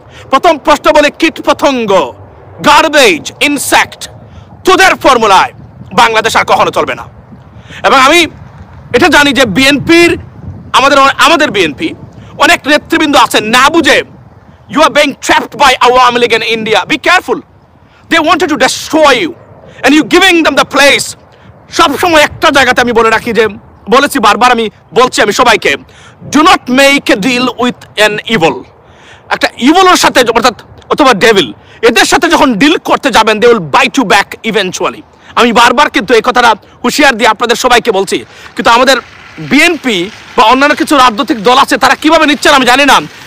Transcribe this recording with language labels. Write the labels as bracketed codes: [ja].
[bn] প্রথম প্রশ্ন বলে কীট পতঙ্গ, গার্বেজ, ইনসেক্ট, তোদের ফর্মুলায় বাংলাদেশ আর কখনো চলবে না। এবং আমি এটা জানি যে বিএনপির আমাদের বিএনপি অনেক নেতৃবৃন্দ আছেন না বুঝে, [en] you are being trapped by Awami League in India. Be careful. They wanted to destroy you and you giving them the place. [bn] সব সময় একটা জায়গাতে আমি বলে রাখি যে, বলেছি বারবার, আমি বলছি আমি সবাইকে, [en] do not make a deal with an evil. [bn] একটা ইভিলের সাথে অর্থাৎ অথবা ডেভিল, এদের সাথে যখন ডিল করতে যাবেন [en] they will bite you back eventually. [bn] আমি বারবার কিন্তু এই কথাটা হুঁশিয়ার দিয়ে আপনাদের সবাইকে বলছি, কিন্তু আমাদের বিএনপি বা অন্যান্য কিছু রাজনৈতিক দল আছে, তারা কিভাবে নিচ্ছেন আমি জানি না।